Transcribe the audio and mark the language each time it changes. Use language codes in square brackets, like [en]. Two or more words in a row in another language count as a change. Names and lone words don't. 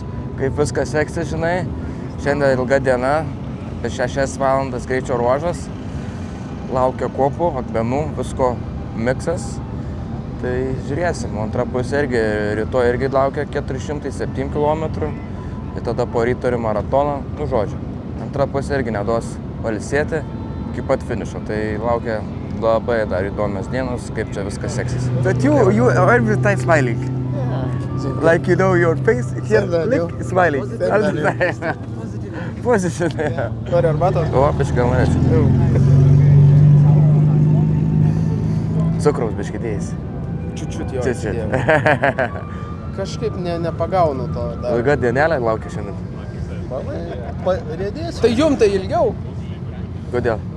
[lt] Kaip viskas seksis, žinai, šiandien ilga diena, apie 6 valandas greičio ruožas, laukia kopų, akmenų, visko miksas, tai žiūrėsim, antra pusė irgi, rytoj irgi laukia 407 km, tai tada po ryto turi maratoną, nu žodžiu, antra pusė irgi neduos pailsėti iki pat finišo, tai laukia labai dar įdomios dienos, kaip čia viskas seksis. [en] But you are every time smiling. Like you know your face, here, look, smiling. Position. [lt] Nori arbatos? O, biškai gal norėčiau. Cukraus biškai dėjasi. Čiut jo. Kažkaip nepagaunu to. Ilga dienelė laukia šiandien. Riedėsiu. Tai jum tai ilgiau?